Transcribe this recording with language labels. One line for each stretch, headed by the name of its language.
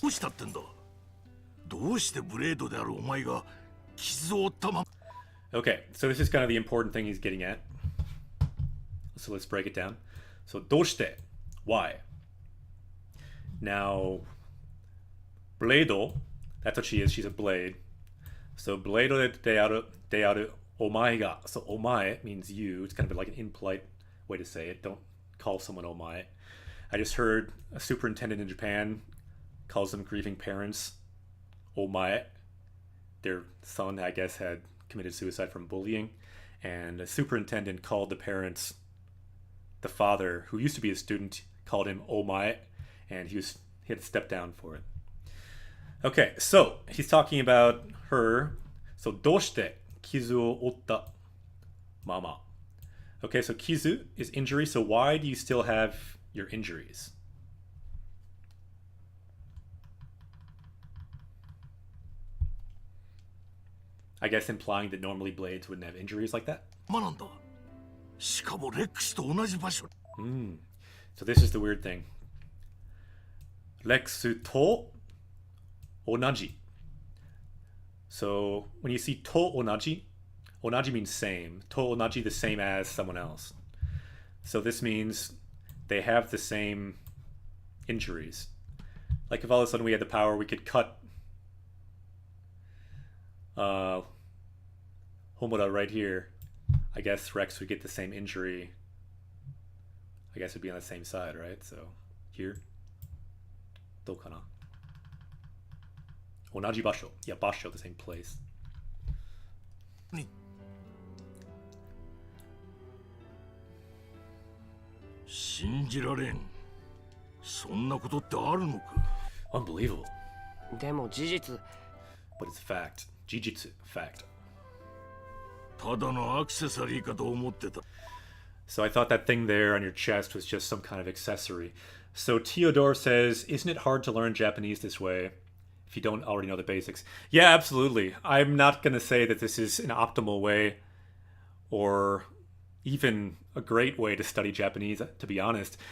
Japanese: どうしたってんだどうしてブレードであるお前が傷を負ったま
English: Okay, so this is kind of the important thing he's getting at. So let's break it down. So, どうして Why? Now, blade, that's what she is. She's a blade. So, blade
Japanese: de aru Omae ga.
English: So omae means you. It's kind of like an impolite way to say it. Don't call someone omae. I just heard a superintendent in Japan calls them grieving parents omae. Their son, I guess, had committed suicide from bullying, and a superintendent called the parents, the father, who used to be a student, called him omae, and he had to step down for it. Okay, so he's talking about her.
Japanese: So, どうして傷を負ったmama?
English: Okay, so kizu is injury. So why do you still have your injuries? I guess implying that normally blades wouldn't have injuries like that.
Japanese: なんだ。しかもレックスと同じ場所。
English: So this is the weird thing. Rexu
Japanese: to onaji.
English: So when you see to onaji, onaji means same.
Japanese: To onaji,
English: the same as someone else. So this means they have the same injuries. Like if all of a sudden we had the power, we could cut Homura right here. I guess Rex would get the same injury. I guess it'd be on the same side, right? So here.
Japanese: どうかな? 同じ場所.
English: Yeah, 場所, the same place.
Japanese: 信じられん。そんなことってあるのか。
English: Unbelievable.
Japanese: でも事実
English: But it's fact. Jijitsu, fact.
Japanese: ただのアクセサリーかと思ってた。
English: So I thought that thing there on your chest was just some kind of accessory. So Theodore says, isn't it hard to learn Japanese this way if you don't already know the basics? Yeah, absolutely. I'm not going to say that this is an optimal way or even a great way to study Japanese, to be honest.